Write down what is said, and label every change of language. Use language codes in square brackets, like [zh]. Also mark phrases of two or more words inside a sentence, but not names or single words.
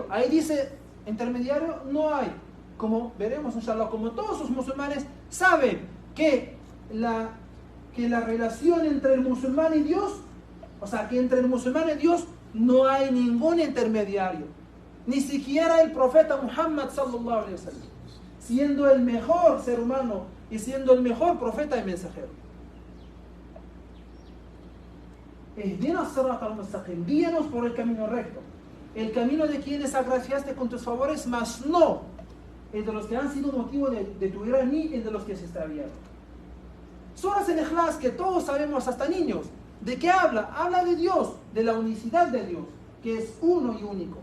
[es] Ahí dice, intermediario no hay. Como veremos, inshallah, como todos los musulmanes saben que la relación entre el musulmán y Dios, o sea, que entre el musulmán y Dios no hay ningún intermediario. Ni siquiera el profeta Muhammad [ar] صلى الله عليه وسلم, [es] siendo el mejor ser humano y siendo el mejor profeta y mensajero. [ar] اهدنا الصراط المستقيم, [es] guíanos por el camino recto, el camino de quienes agraciaste con tus favores, mas no el de los que han sido motivo de tu ira ni el de los que se extraviaron. Suras el Ikhlas, que todos sabemos hasta niños, ¿de qué habla? Habla de Dios, de la unicidad de Dios, que es uno y único.